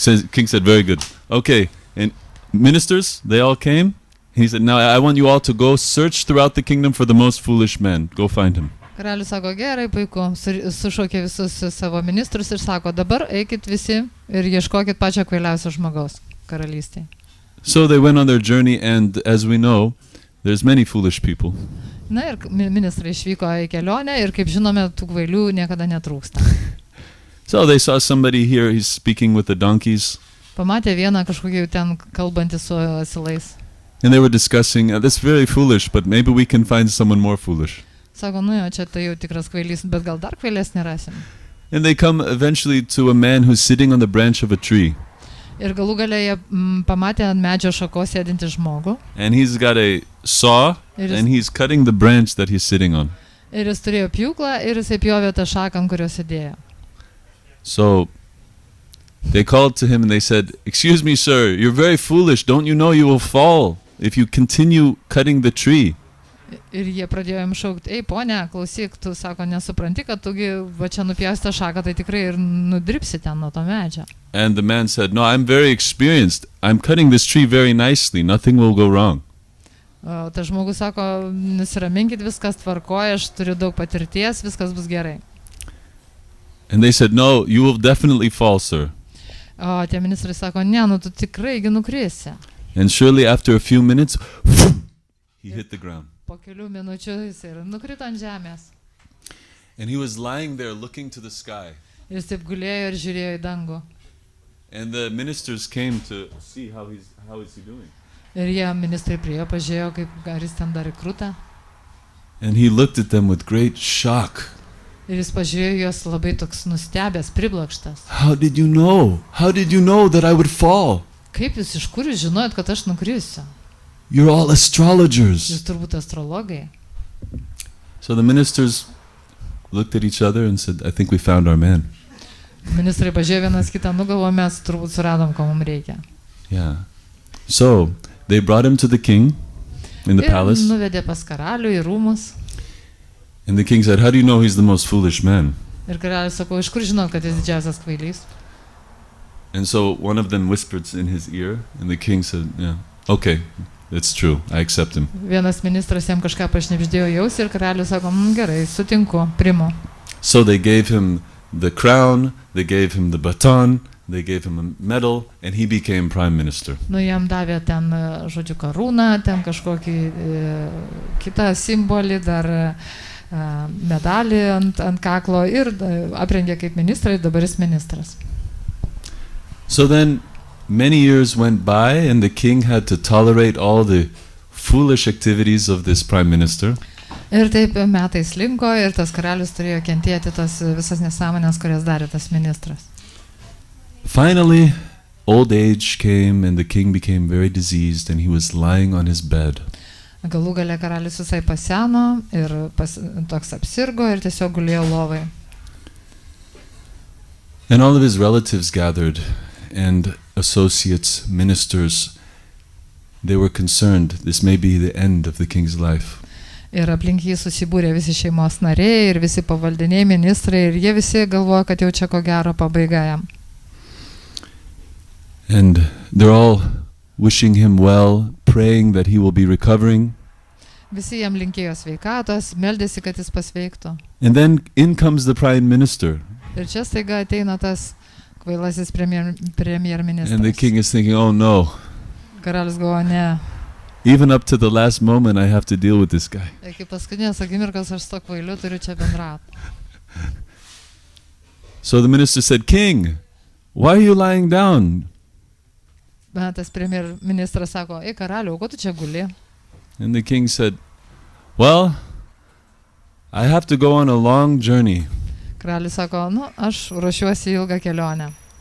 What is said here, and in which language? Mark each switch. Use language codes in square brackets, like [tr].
[en] King said, very good. Okay, and ministers, they all came. He said, now I want you all to go search throughout the kingdom for the most foolish man. Go find him. [lt] Karalius sako, gerai, puiku, sušaukė visus savo ministrus ir sako, dabar eikit visi ir ieškokit pačią kvailiausią žmogaus karalystėje. [en] So they went on their journey, and as we know, there's many foolish people. [lt] Na ir ministrai išvyko į kelionę ir kaip žinome, tų kvailių niekada netrūksta. [en] So they saw somebody here, he's speaking with the donkeys. [lt] Pamatė vieną kažkokį ten kalbantį su asilais. [en] And they were discussing, that's very foolish, but maybe we can find someone more foolish. [lt] Sako, nu jo, čia tai jau tikras kvailys, bet gal dar kvailesnį rasim. [en] And they come eventually to a man who's sitting on the branch of a tree. [lt] Ir galų gale jie pamatė ant medžio šakos sėdintį žmogų. [en] And he's got a saw, and he's cutting the branch that he's sitting on. [lt] Ir jis turėjo pjūklą ir jisai pjovė tą šaką, ant kurios sėdėjo. [en] So they called to him and they said, excuse me, sir, you're very foolish. Don't you know you will fall if you continue cutting the tree? [lt] Ir jie pradėjo jam šaukti, ei ponia, klausyk, tu sako, nesupranti, kad tugi va čia nupjausi tą šaką, tai tikrai ir nudripsi ten nuo to medžio. [en] And the man said, no, I'm very experienced. I'm cutting this tree very nicely. Nothing will go wrong. [lt] O tas žmogus sako, nusiraminkit, viskas tvarkoja, aš turiu daug patirties, viskas bus gerai. [en] And they said, no, you will definitely fall, sir. [lt] O tie ministrai sako, ne, nu tu tikrai nukrisi. [en] And surely after a few minutes, he hit the ground. [lt] po kelių minučių jis ir nukrito ant žemės. [en] And he was lying there looking to the sky. [lt] Jis taip gulėjo ir žiūrėjo į dangų. [en] And the ministers came to see how is he doing. [lt] Ir jie ministrai priėjo, pažiūrėjo, kaip ar jis ten dar įkrūta. [en] And he looked at them with great shock. [lt] Ir jis pažiūrėjo juos labai toks nustebęs, priblokštas. [en] How did you know? How did you know that I would fall? [lt] Kaip jūs, iš kur jūs žinojot, kad aš nukrisiu? [en] You're all astrologers. [lt] Jūs turbūt astrologai. [en] So the ministers looked at each other and said, I think we found our man. [lt] Ministrai pažiūrėjo vienas kitą, nugalvo, mes turbūt suradom, ko mums reikia. [en] Yeah. So they brought him to the king in the palace. [lt] Ir nuvedė pas karalių į rūmus. [en] And the king said, how do you know he's the most foolish man? [lt] Ir karalius sako, iš kur žinot, kad jis didžiausias kvailys? [en] And so one of them whispered in his ear, and the king said, yeah, okay, it's true, I accept him. [lt] Vienas ministras jam kažką pašnibždėjo jausį ir karalius sako, gerai, sutinku, primu. [en] So they gave him the crown, they gave him the baton, they gave him a medal, and he became prime minister. [lt] Nu, jam davė ten, žodžiu, karūną, ten kažkokį kitą simbolį, dar medalį ant kaklo ir aprengė kaip ministrą ir dabar jis ministras. [en] So then many years went by and the king had to tolerate all the foolish activities of this prime minister. [lt] Ir taip metai slinko ir tas karalius turėjo kentėti tas visas nesąmonės, kurias darė tas ministras. [en] Finally, old age came and the king became very diseased and he was lying on his bed. [lt] Galų gale karalius visai paseno ir toks apsirgo ir tiesiog gulėjo lovai. [en] And all of his relatives gathered and associates, ministers, they were concerned this may be the end of the king's life. [lt] Ir aplink jį susibūrė visi šeimos nariai ir visi pavaldiniai ministrai ir jie visi galvoja, kad jau čia ko gero pabaiga jam. [en] And they're all wishing him well, praying that he will be recovering. [lt] Visi jam linkėjo sveikatos, meldėsi, kad jis pasveiktų. [en] And then in comes the prime minister. [lt] Ir čia staiga ateina tas kvailasis premjerministras. [en] And the king is thinking, oh no. [lt] Karalius galvoja, ne. [en] Even up to the last moment I have to deal with this guy. [lt] Iki paskutinės akimirkos aš su to kvailiu turiu čia bendrauti. [en] So the minister said, King, why are you lying down? [lt] Bet tas premjerministras sako, ei karaliau, ko tu čia guli? [en] And the king said, well, I have to go on a long journey. [lt] Karalius sako, aš ruošiuosi ilgą kelionę.